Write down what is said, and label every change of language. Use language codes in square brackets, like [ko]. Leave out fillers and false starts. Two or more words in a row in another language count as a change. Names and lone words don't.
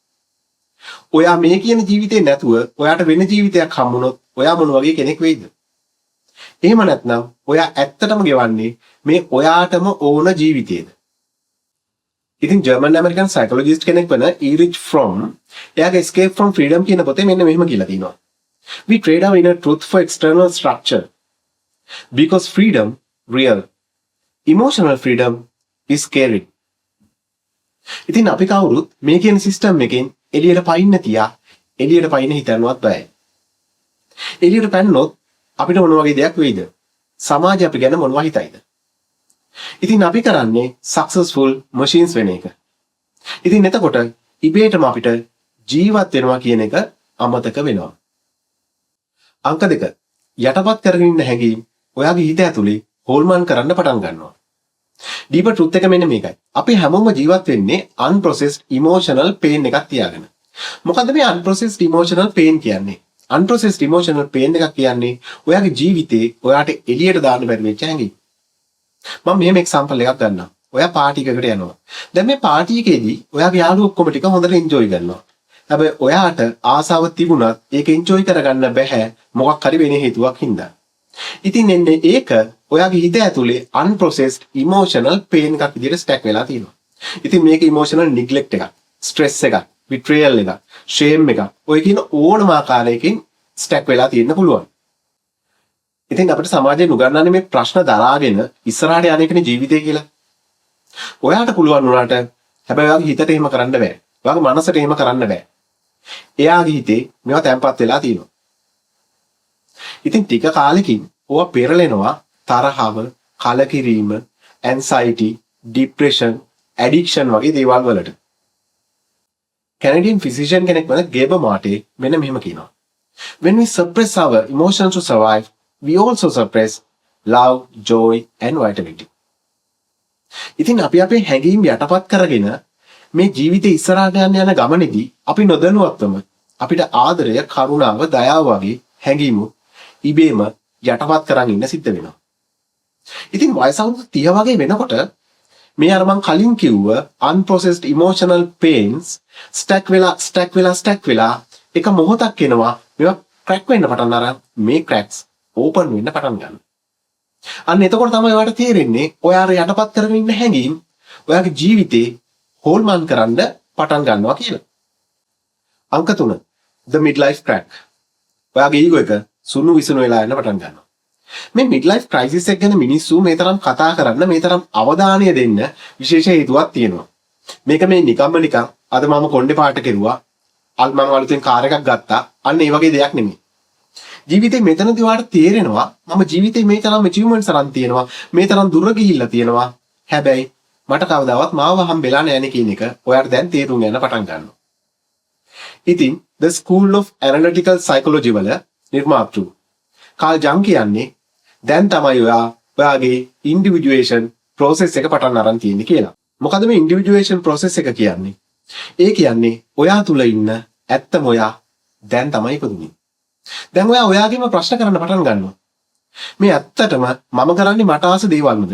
[si] ඔයා මේ කියන ජීවිතේ නැතුව ඔයාට වෙන ජීවිතයක් හම්බුනොත් ඔයා මොන වගේ කෙනෙක් වෙයිද? එහෙම නැත්නම් ඔයා ඇත්තටම ගෙවන්නේ මේ ඔයාටම ඕන ජීවිතේද? ඉතින් ජර්මන් ඇමරිකන් සයිකොලොජිස්ට් කෙනෙක් වන ඊරිච් ෆ්‍රොම් එයාගේ Escape from Freedom කියන පොතේ මෙන්න මෙහෙම කියලා තිනවා. [en] We trade our inner truth for external structure because freedom real. Emotional freedom is scary. [si] ඉතින් අපි කවුරුත් මේ කියන සිස්ටම් එකෙන් එළියට පයින්න තියා එළියට පයින්න හිතන්නවත් බෑ. එළියට පැන්නොත් අපිට මොන වගේ දෙයක් වෙයිද? සමාජය අපි ගැන මොනවා හිතයිද? ඉතින් අපි කරන්නේ [en] successful machines [si] වෙන එක. ඉතින් එතකොට ඉබේටම අපිට ජීවත් වෙනවා කියන එක අමතක වෙනවා. අංක 2. යටපත් කරගෙන ඉන්න හැඟීම් ඔයාගේ හිත ඇතුලේ හොල්මන් කරන්න පටන් ගන්නවා. [en] deeper truth [si] එක මෙන්න මේකයි. අපි හැමෝම ජීවත් වෙන්නේ [en] unprocessed emotional pain [si] එකක් තියාගෙන. මොකද්ද මේ [en] unprocessed emotional pain [si] කියන්නේ? [en] unprocessed emotional pain [si] එකක් කියන්නේ ඔයාගේ ජීවිතේ ඔයාට එළියට දාන්න බැරි වෙච්ච හැඟීම්. මම මෙහෙම එක්සැම්පල් එකක් ගන්නම්. ඔයා පාටි එකකට යනවා. දැන් මේ පාටි එකේදී ඔයාගේ යාළුවෝ ඔක්කොම ටික හොඳට එන්ජොයි කරනවා. හැබැයි ඔයාට ආසාව තිබුණත් ඒක එන්ජොයි කරගන්න බැහැ මොකක් හරි වෙන හේතුවක් හින්දා. ඉතින් එන්නේ ඒක ඔයාගේ හිත ඇතුලේ [en] unprocessed emotional pain [si] එකක් විදිහට ස්ටැක් වෙලා තියෙනවා. ඉතින් මේක [en] emotional neglect [si] එකක්, stress එකක්, betrayal එකක්, shame එකක්. ඔය කියන ඕනම ආකාරයකින් ස්ටැක් වෙලා තියෙන්න පුළුවන්. ඉතින් අපිට සමාජයෙන් උගන්වන්නේ මේ ප්‍රශ්න දරාගෙන ඉස්සරහට යන එකනේ ජීවිතය කියලා. ඔයාට පුළුවන් වුණාට හැබැයි ඔයාගේ හිතට එහෙම කරන්න බෑ. ඔයාගේ මනසට එහෙම කරන්න බෑ. එයාගේ හිතේ මේවා තැම්පත් වෙලා තියෙනවා. ඉතින් ටික කාලෙකින් ඕවා පෙරලෙනවා තරහව, කලකිරීම, [en] anxiety, depression, addiction [si] වගේ දේවල් වලට. කැනඩියන් ෆිසිෂියන් කෙනෙක් වන ගේබර් මාර්ටේ මෙන්න මෙහෙම කියනවා. [en] When we suppress our emotions to survive, we also suppress love, joy and vitality. [si] ඉතින් අපි අපේ හැඟීම් යටපත් කරගෙන මේ ජීවිතේ ඉස්සරහට යන ගමනේදී අපි නොදැනුවත්වම අපිට ආදරය, කරුණාව, දයාව වගේ හැඟීම් ඉබේම යටපත් කරන් ඉන්න සිද්ධ වෙනවා. ඉතින් වයස අවුරුදු 30 වගේ වෙනකොට මේ අර මං කලින් කිව්ව [en] unprocessed emotional pains stack [si] වෙලා එක මොහොතක් එනවා මේවා crack වෙන්න පටන් අරන් මේ [en] cracks open [si] වෙන්න පටන් ගන්නවා. අන්න එතකොට තමයි ඔයාට තේරෙන්නේ ඔයාට යටපත් කරගෙන ඉන්න හැඟීම් ඔයාගේ ජීවිතේ හෝල්මන් කරන්න පටන් ගන්නවා කියලා. [en] අංක 3 the midlife crack. [si] ඔයාගේ ඊගෝ එක සුණු විසුණු වෙලා යන පටන් ගන්නවා. මේ [en] midlife crisis [si] එක ගැන මිනිස්සු මේ තරම් කතා කරන්න මේ තරම් අවධානය දෙන්න විශේෂ හේතුවක් තියෙනවා. මේක මේ නිකම්ම නිකන් අද මම කොණ්ඩේ පාට කෙරුවා මම අලුතෙන් කාර් එකක් ගත්තා අන්න ඒ වගේ දෙයක් නෙමෙයි. ජීවිතේ මෙතනදී ඔයාලට තේරෙනවා මම ජීවිතේ මේ තරම් achievements අරන් තියෙනවා මේ තරම් දුර ගිහිල්ලා තියෙනවා. හැබැයි මට කවදාවත් මාව හම්බෙලා නැහැ නේ කියන එක ඔයාලට දැන් තේරුම් ගන්න පටන් ගන්නවා. ඉතින් [en] the school of analytical psychology [si] වල නිර්මාතෘ කාල් ජං කියන්නේ දැන් තමයි ඔයාගේ [en] individuation process [si] එක පටන් අරන් තියෙන්නේ කියලා. මොකද මේ [en] individuation process [si] එක කියන්නේ? ඒ කියන්නේ ඔයා තුල ඉන්න ඇත්තම ඔයා දැන් තමයි ඉපදුනේ. දැන් ඔයාගේම ප්‍රශ්න කරන්න පටන් ගන්නවා. මේ ඇත්තටම මම කරන්නේ මට ආස දේවල්ද?